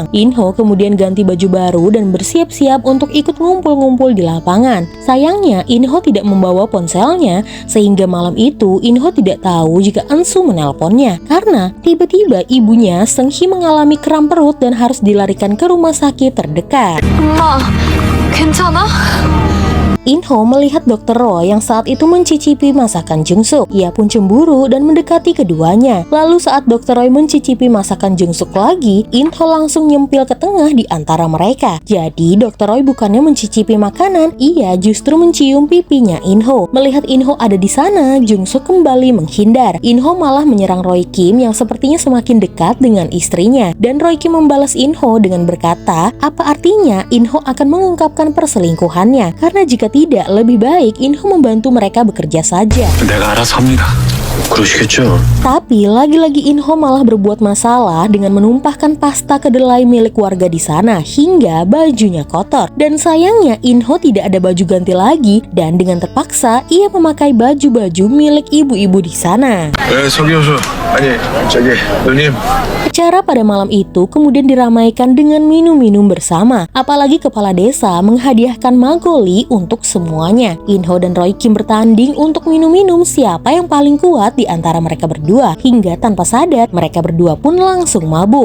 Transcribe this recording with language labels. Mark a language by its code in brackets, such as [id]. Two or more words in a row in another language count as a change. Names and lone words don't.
[id] In-ho kemudian ganti baju baru dan bersiap-siap untuk ikut ngumpul-ngumpul di lapangan. Sayangnya, In-ho tidak membawa ponselnya, sehingga malam itu In-ho tidak tahu jika Eun-su menelponnya. Karena tiba-tiba ibunya Seung-hee mengalami kram perut dan harus dilarikan ke rumah sakit terdekat. [ko] 엄마, 괜찮아? [id] In-ho melihat Dr. Roy yang saat itu mencicipi masakan Jung-suk. Ia pun cemburu dan mendekati keduanya. Lalu saat Dr. Roy mencicipi masakan Jung-suk lagi, In-ho langsung nyempil ke tengah di antara mereka. Jadi Dr. Roy bukannya mencicipi makanan, ia justru mencium pipinya In-ho. Melihat In-ho ada di sana, Jung-suk kembali menghindar. In-ho malah menyerang Roy Kim yang sepertinya semakin dekat dengan istrinya. Dan Roy Kim membalas In-ho dengan berkata, apa artinya In-ho akan mengungkapkan perselingkuhannya? Karena jika tidak, lebih baik In-ho membantu mereka bekerja saja. [ko] 내가 알아서 합니다. 그러시겠죠? [id] Tapi lagi-lagi In-ho malah berbuat masalah dengan menumpahkan pasta kedelai milik warga di sana hingga bajunya kotor. Dan sayangnya In-ho tidak ada baju ganti lagi dan dengan terpaksa ia memakai baju-baju milik ibu-ibu di sana. [ko] 석 교수. 아니, 저기 누님. [id] Acara pada malam itu kemudian diramaikan dengan minum-minum bersama. Apalagi kepala desa menghadiahkan magoli untuk semuanya. In-ho dan Roy Kim bertanding untuk minum-minum siapa yang paling kuat di antara mereka berdua. Hingga tanpa sadar, mereka berdua pun langsung mabuk.